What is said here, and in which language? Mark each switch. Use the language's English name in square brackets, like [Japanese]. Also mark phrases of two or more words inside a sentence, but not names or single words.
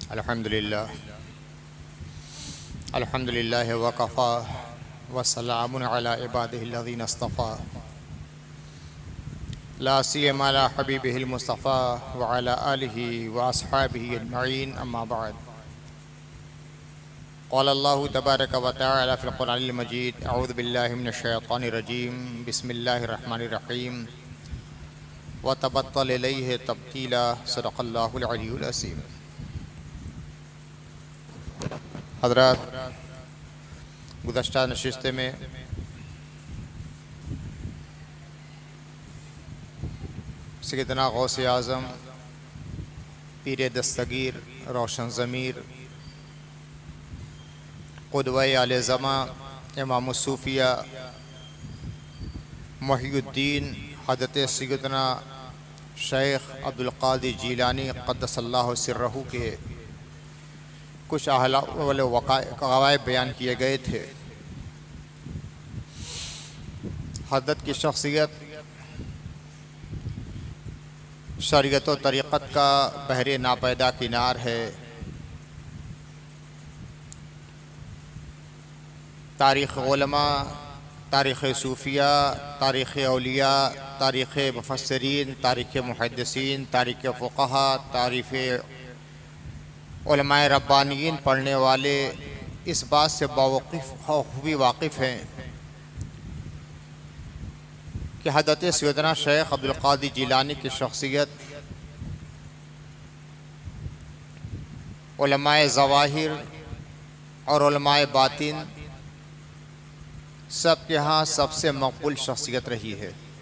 [Arabic] الحمد لله وكفى والسلام على عباده الذين اصطفى لا سيما على حبيبه المصطفى وعلى آله وأصحابه أجمعين أما بعد. قال الله تبارك وتعالى في القرآن المجيد أعوذ بالله من الشيطان الرجيم بسم الله الرحمن الرحيم وتبتل إليه تبتيلا صدق الله العلي العظيم. [Urdu] حضرات، گزشتہ نشست میں سیدنا غوث اعظم پیر دستگیر روشن ضمیر قدوۂ آل زماں امام صوفیا محی الدین حضرت سیدنا شیخ عبد القادر جیلانی [Arabic] قدس الله سره [Urdu] کے کچھ وقائع بیان کیے گئے تھے. حضرت کی شخصیت شریعت و طریقت کا بحر ناپیدا کنار ہے. تاریخ علما، تاریخ صوفیا، تاریخ اولیا، تاریخ مفسرین، تاریخ محدثین، تاریخ فقہا، تاریخ علمائے ربانیین پڑھنے والے اس بات سے خوبی واقف ہیں کہ حضرت سیدنا شیخ عبد القادر جیلانی کی شخصیت علمائے ظواہر اور علمائے باطن سب کے یہاں سب سے مقبول شخصیت رہی ہے.